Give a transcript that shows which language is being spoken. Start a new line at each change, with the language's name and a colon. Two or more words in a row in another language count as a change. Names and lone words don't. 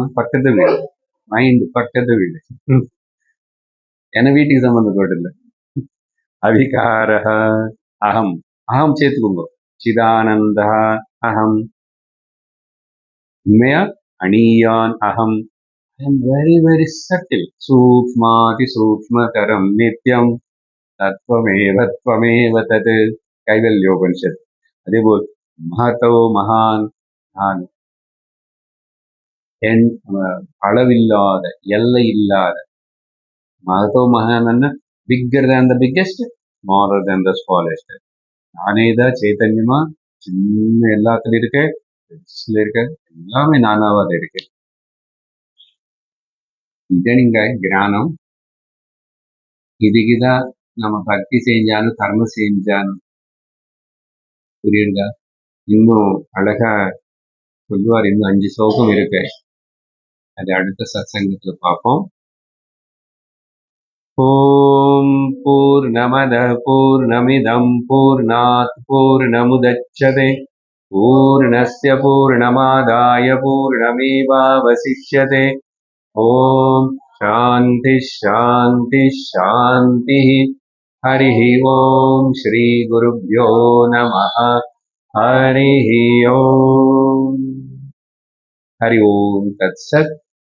Tamil: பக்கத்து வீடு, மைண்ட் பக்கத்து வீடு, என வீட்டுக்கு சம்பந்தப்பட்டில்லை.
Sanskrit: अविकारक अहम्,
Tamil: அகம் சேர்த்துக்கோங்க.
Sanskrit: चिदानन्दा अहम्,
Tamil: உண்மையா அணியான் அகம்.
English: I am very very subtle.
Sanskrit: सूक्ष्माति सूक्ष्मतरं नित्यं तत्त्वमेव तत्. கைவல்யோபனிஷத்.
Tamil: அதேபோல்
Sanskrit: महतो महान्,
Tamil: நான் அளவில்லாத எல்லை இல்லாத.
Sanskrit: महतो महान्
English: bigger than the biggest, smaller than the smallest.
Tamil: நானேதான் சைத்தன்யமா சின்ன எல்லாத்துலயும் இருக்க, இருக்க எல்லாமே நானாவாத இருக்கு. இதனிங்க ஞானம். இதுக்குதான் நம்ம பக்தி செஞ்சாலும் கர்மம் செஞ்சாலும் புரியுதா? இன்னும் அழகா சொல்லுவார். இன்னும் 5 ஸ்லோகம் இருக்கு, அது அடுத்த சத்சங்கத்துல பார்ப்போம்.
Sanskrit: ओम् पूर्णमद पूर्णमिदं पूर्णात् पूर्णमुदच्यते पूर्णस्य पूर्णमादाय पूर्णमेवावशिष्यते. ओम् शान्ति शान्ति शान्ति. हरिः ओम् श्री गुरुभ्यो नमः. हरिः ओम्। हरि ओम् तत्सत्.